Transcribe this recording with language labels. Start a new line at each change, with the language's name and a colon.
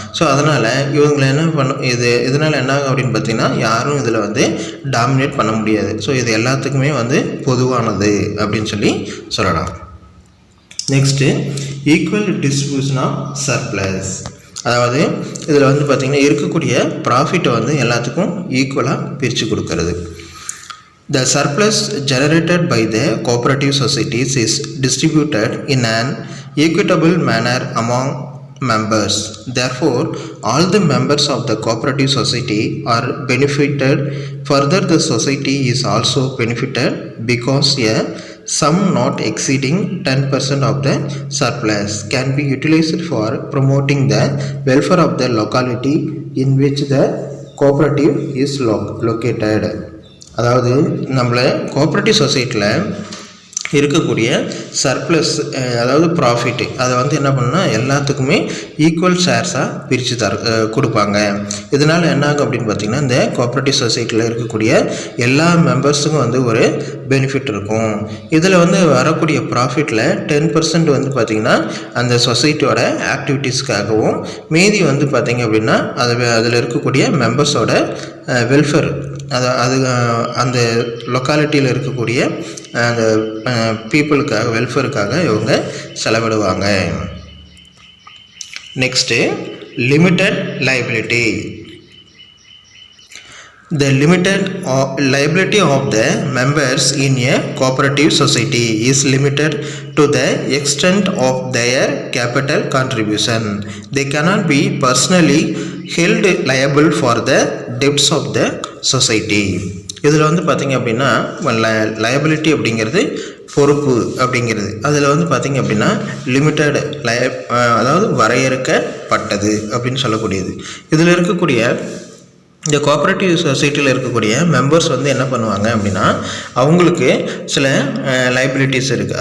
Tamil: So அதனால் இவங்களை என்ன இதனால் என்ன ஆகும் அப்படின்னு பார்த்திங்கன்னா யாரும் இதில் வந்து டாமினேட் பண்ண முடியாது. ஸோ இது எல்லாத்துக்குமே வந்து பொதுவானது அப்படின்னு சொல்லலாம். Next equal distribution of surplus, அதாவது இதில் வந்து பார்த்திங்கன்னா இருக்கக்கூடிய ப்ராஃபிட்டை வந்து எல்லாத்துக்கும் ஈக்குவலாக பிரித்து கொடுக்கறது.
English: The surplus generated by the cooperative societies is distributed in an equitable manner among members. Therefore, all the members of the cooperative society are benefited. Further, the society is also benefited because a sum not exceeding 10% of the surplus can be utilized for promoting the welfare of the locality in which the cooperative is located.
Tamil: அதாவது நம்மள cooperative சொசைட்டியில் இருக்கக்கூடிய surplus அதாவது profit அதை வந்து என்ன பண்ணால் எல்லாத்துக்குமே ஈக்குவல் ஷேர்ஸாக பிரித்து கொடுப்பாங்க. இதனால் என்ன ஆகும் அப்படின்னு பார்த்திங்கன்னா இந்த கோஆப்ரேட்டிவ் சொசைட்டியில் இருக்கக்கூடிய எல்லா மெம்பர்ஸுக்கும் வந்து ஒரு பெனிஃபிட் இருக்கும். இதில் வந்து வரக்கூடிய ப்ராஃபிட்டில் 10% வந்து பார்த்திங்கன்னா அந்த சொசைட்டியோட ஆக்டிவிட்டீஸ்க்காகவும் மீதி வந்து பார்த்திங்க அப்படின்னா அதில் இருக்கக்கூடிய மெம்பர்ஸோட வெல்ஃபேர் அது அந்த லொக்காலிட்டியில் இருக்கக்கூடிய அந்த பீப்புளுக்காக வெல்ஃபேருக்காக இவங்க செலவிடுவாங்க. Next limited liability.
English: The limited liability of the members in a cooperative society is limited to the extent of their capital contribution. They cannot be personally held liable for the debts of the society.
Tamil: இதில் வந்து பார்த்திங்க அப்படின்னா liability அப்படிங்கிறது பொறுப்பு அப்படிங்கிறது அதில் வந்து பார்த்திங்க அப்படின்னா லிமிட்டட் அதாவது வரையறுக்கப்பட்டது அப்படின்னு சொல்லக்கூடியது. இதில் இருக்கக்கூடிய இந்த கோஆப்ரேட்டிவ் சொசைட்டியில் இருக்கக்கூடிய மெம்பர்ஸ் வந்து என்ன பண்ணுவாங்க அப்படின்னா அவங்களுக்கு சில லைபிலிட்டிஸ் இருக்குது.